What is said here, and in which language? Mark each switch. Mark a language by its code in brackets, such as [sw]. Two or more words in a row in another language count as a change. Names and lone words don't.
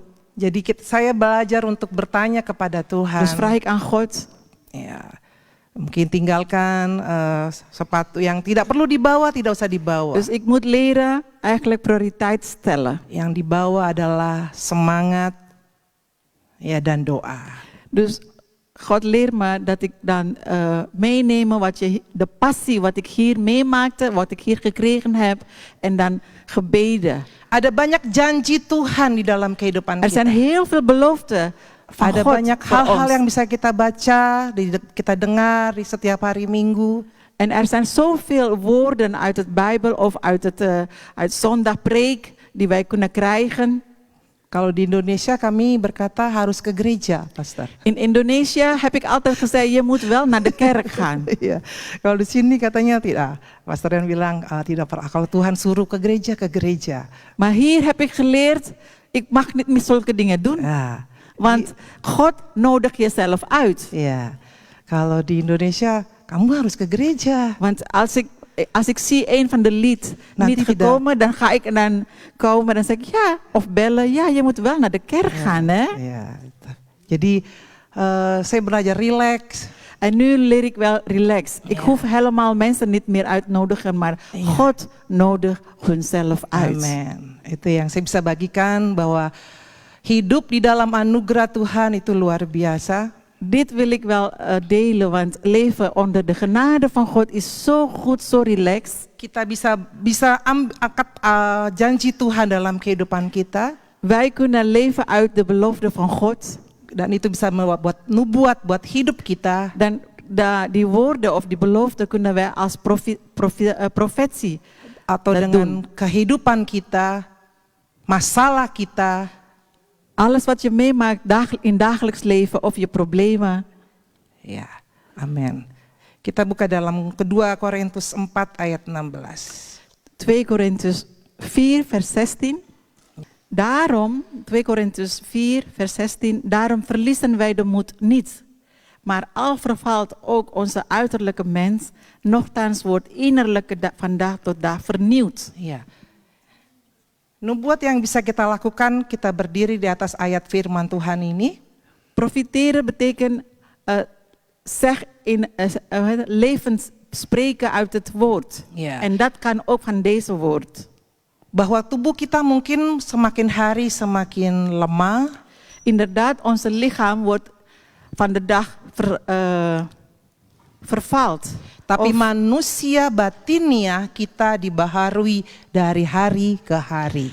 [id] Jadi saya belajar untuk bertanya kepada Tuhan. [nl] Dus vraag ik aan God. [id] Ya, mungkin tinggalkan sepatu yang tidak perlu dibawa, tidak usah dibawa. [nl] Dus ik moet leren eigenlijk prioriteit stellen. [id] Yang dibawa adalah semangat ya dan doa. [nl] Dus God leert me dat ik dan meenemen de passie wat ik hier meemaakte, wat ik hier gekregen heb, en dan gebeden. [id] Ada banyak janji Tuhan di dalam kehidupan [nl] Er zijn heel veel beloften van [id] Ada [nl] God [id] banyak [nl] voor [id] hal-hal [nl] ons. [id] yang bisa kita baca, kita dengar di setiap hari Minggu. [nl] En er zijn zoveel woorden uit het Bijbel of uit zondagpreek die wij kunnen krijgen. [id] Kalau di Indonesia kami berkata harus ke gereja, Pastor. [nl] In Indonesië heb ik altijd gezegd, je moet wel naar de kerk gaan. [id] Iya. Kalau di sini katanya tidak. Pastor yang bilang tidak pernah. Kalau Tuhan suruh ke gereja. [nl] Maar hier heb ik geleerd, ik mag niet meer zulke dingen doen. Ja. Want God nodigt jezelf uit. [id] Iya. Kalau di Indonesia, kamu harus ke gereja. [nl] Want als ik zie een van de lied [id] Nanti [nl] niet gekomen, dan ga ik dan komen en dan zeg ik ja, of bellen, ja, je moet wel naar de kerk gaan, hè? Ja. [id] Jadi saya belajar relax. [nl] En nu leer ik wel relax. Ik hoef helemaal mensen niet meer uitnodigen, maar God nodigt hunzelf uit. Amin. [id] Itu yang saya bisa bagikan, bahwa hidup di dalam anugerah Tuhan itu luar biasa. [nl] Dit wil ik wel delen, want leven onder de genade van God is zo goed, zo relaxed. [id] Kita bisa angkat janji Tuhan dalam kehidupan kita. [nl] Wij kunnen leven uit de belofte van God. [id] Dan itu bisa membuat nubuat buat hidup kita. [nl] Dan die woorden of die belofte kunnen wij als profetie [id] atau dengan kehidupan kita, masalah kita. [nl] Alles wat je meemaakt in dagelijks leven of je problemen. [id] Ya, amin. Kita buka dalam kedua Korintus 4 ayat 16. [nl] 2 Korintus 4 vers 16. Daarom, 2 Korintus 4 vers 16, daarom verliezen wij de moed niet. Maar al vervalt ook onze uiterlijke mens, nochtans wordt innerlijke van dag tot dag vernieuwd. [id] Ya. Nubuat yang bisa kita lakukan, kita berdiri di atas ayat firman Tuhan ini. [nl] Profiteren betekent levens spreken uit het woord. Ja. En dat kan ook van deze woord. [id] Bahwa tubuh kita mungkin semakin hari semakin lemah. [nl] Inderdaad, onze lichaam wordt van de dag vervalt. [id] Tapi [nl] Of- [id] manusia batinia kita dibaharui dari hari ke hari.